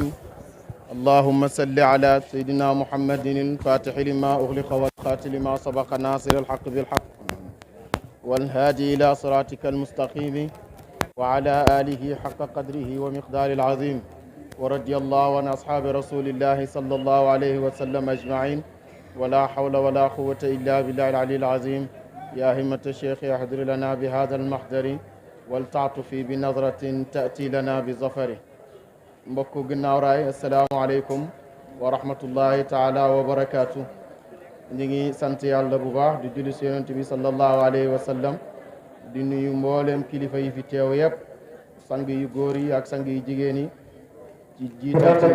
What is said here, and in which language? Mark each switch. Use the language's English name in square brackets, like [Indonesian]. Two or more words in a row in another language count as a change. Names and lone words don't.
[Arabic] اللهم صل على سيدنا محمد الفاتح لما أغلق والخاتم لما سبق ناصر الحق بالحق والهادي إلى صراطك المستقيم وعلى آله حق قدره ومقدار العظيم ورضي الله عن أصحاب رسول الله صلى الله عليه وسلم أجمعين ولا حول ولا قوة إلا بالله العلي العظيم. يا همة الشيخ احضر لنا بهذا المحضر ولتعطف بنظرة تأتي لنا بظفره. [Wolof] mbokku ginnaaw raay [Arabic] السلام عليكم ورحمة الله تعالى وبركاته. [Wolof] ñu ngi sant yàlla bu baax di julli si yonent bi [Arabic] صلى الله عليه وسلم [Wolof] di nuyu mboolem kilifa yi fi teew yëpp sang yu góor yi ak sang yu jigéen yi ci jiital